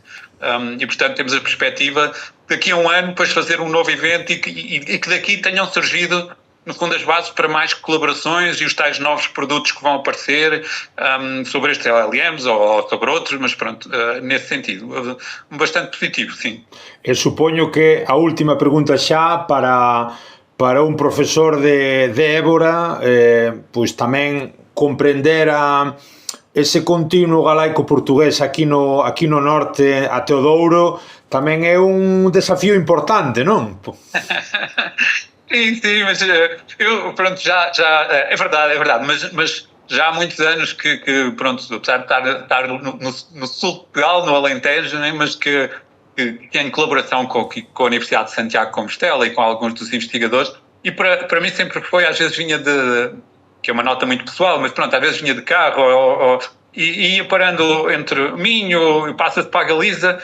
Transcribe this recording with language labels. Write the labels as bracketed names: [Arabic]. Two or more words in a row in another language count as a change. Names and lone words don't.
[Portuguese] E, portanto, temos a perspectiva daqui a um ano depois fazer um novo evento e que daqui tenham surgido no fundo, as bases para mais colaborações e os tais novos produtos que vão aparecer sobre estes LLMs ou sobre outros, mas pronto, nesse sentido, bastante positivo, sim. [Galician] Eu supoño que a última pregunta xa para un profesor de Évora, pois tamén comprender ese continuo galaico-portugués aquí no norte até o Douro tamén é un desafío importante, non? [Portuguese] Sim, mas eu, pronto, já é verdade, mas já há muitos anos que pronto, apesar de estar no sul de Portugal, no Alentejo, né, mas que em colaboração com a Universidade de Santiago de Compostela e com alguns dos investigadores, e para mim sempre foi, às vezes vinha que é uma nota muito pessoal, mas pronto, às vezes vinha de carro e ia parando entre Minho e passa-se para a Galiza.